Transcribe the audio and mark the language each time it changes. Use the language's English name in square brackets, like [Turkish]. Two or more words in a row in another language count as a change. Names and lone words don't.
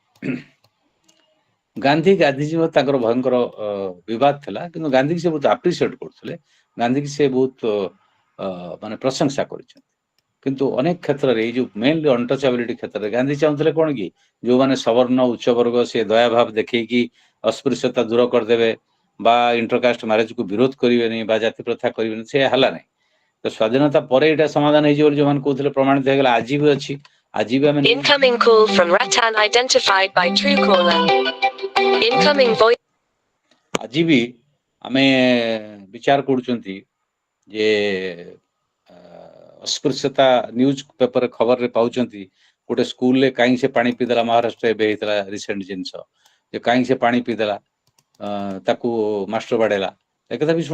[Odia] ଗାନ୍ଧୀ ଗାନ୍ଧୀଜୀ ତାଙ୍କର ଭୟଙ୍କର ବିବାଦ ଥିଲା କିନ୍ତୁ ଗାନ୍ଧୀ ସେ ବହୁତ ଆପ୍ରିସିଏଟ୍ କରୁଥିଲେ ଗାନ୍ଧୀ ସେ ବହୁତ ମାନେ ପ୍ରଶଂସା କରିଛନ୍ତି କିନ୍ତୁ ଅନେକ କ୍ଷେତ୍ରରେ ଏଇ ଯୋଉ [English] mainly untouchability [Odia] କ୍ଷେତ୍ରରେ ଗାନ୍ଧୀ ଚାହୁଁଥିଲେ କ'ଣ କି ଯୋଉମାନେ ସବର୍ଣ୍ଣ ଉଚ୍ଚ ବର୍ଗ ସେ ଦୟାଭାବ ଦେଖେଇକି ଅସ୍ପୃଶ୍ୟତା ଦୂର କରିଦେବେ ବା [English] intercaste marriage [Odia] ବିରୋଧ କରିବେନି ବା ଜାତି ପ୍ରଥା କରିବେନି ସେ ହେଲା ନାହିଁ ତ ସ୍ୱାଧୀନତା ପରେ ଏଇଟା ସମାଧାନ ହେଇଯିବ ବୋଲି ଯୋଉମାନେ କହୁଥିଲେ ପ୍ରମାଣିତ ହେଇଗଲା ଆଜି ବି ଅଛି ଆଜି ବି ଆମେ [English] Incoming call from Ratan identified by Truecaller. Incoming voice. [Odia] ଆଜି ବି ଆମେ ବିଚାର କରୁଛନ୍ତି ଯେ ଅସ୍ପୃଶ୍ୟତା [English] newspaper [Odia] ଖବରରେ ପାଉଛନ୍ତି ଗୋଟେ ସ୍କୁଲରେ କାହିଁକି ସେ ପାଣି ପିଇଦେଲା ମହାରାଷ୍ଟ୍ର ଏବେ ହେଇଥିଲା ରିସେଣ୍ଟ ଜିନିଷ ଯେ କାହିଁକି ସେ ପାଣି ପିଇଦେଲା ତାକୁ ମାଷ୍ଟର ବାଡ଼େଇଲା ଏକଥା ବି